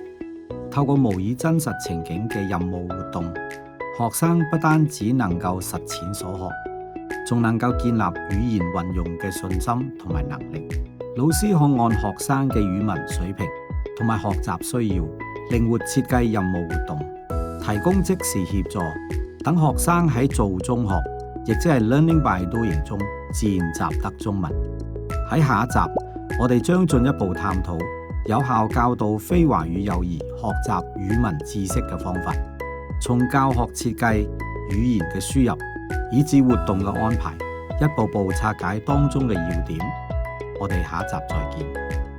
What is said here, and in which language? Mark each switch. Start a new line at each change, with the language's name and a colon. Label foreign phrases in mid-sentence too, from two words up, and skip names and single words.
Cantonese: 透過模擬真實情景嘅任務活動，學生不單只能夠實踐所學，仲能夠建立語言運用嘅信心同埋能力。老師可按學生嘅語文水平同埋學習需要，靈活設計任務活動，提供即時協助，等學生喺做中學，亦即係
English: learning by doing
Cantonese: 中自然習得中文。喺下一集，我哋將進一步探討有效教導非華語幼兒學習語文知識嘅方法，從教學設計、語言嘅輸入，以至活動嘅安排，一步步拆解當中嘅要點。我哋下一集再見。